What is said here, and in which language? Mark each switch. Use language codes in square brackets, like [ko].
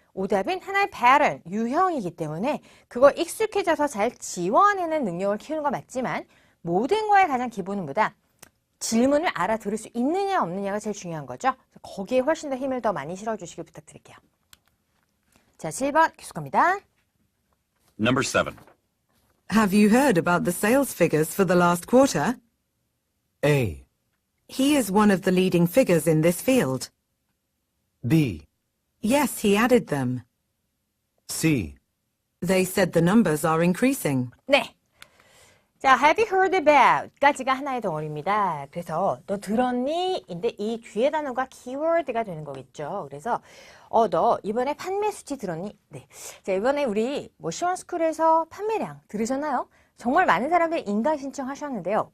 [ko] 오답은 하나의 패턴, 유형이기 때문에 그걸 익숙해져서 잘 지워내는 능력을 키우는 건 맞지만 모든 거의 가장 기본은 뭐다? 질문을 알아들을 수 있느냐 없느냐가 제일 중요한 거죠. 거기에 훨씬 더 힘을 더 많이 실어주시길 부탁드릴게요. 자, 7번 계속 갑니다. [en] Number 7. Have you heard about the sales figures for the last quarter? A. He is one of the leading figures in this field. B. Yes, he added them. C. They said the numbers are increasing. [ko] 네. 자, [en] have you heard about? [ko] 까지가 하나의 덩어리입니다. 그래서 너 들었니? 인데 이 뒤에 단어가 키워드가 되는 거겠죠. 그래서 너 이번에 판매 수치 들었니? 네. 자, 이번에 우리 뭐 시원스쿨에서 판매량 들으셨나요? 정말 많은 사람들이 인강 신청하셨는데요.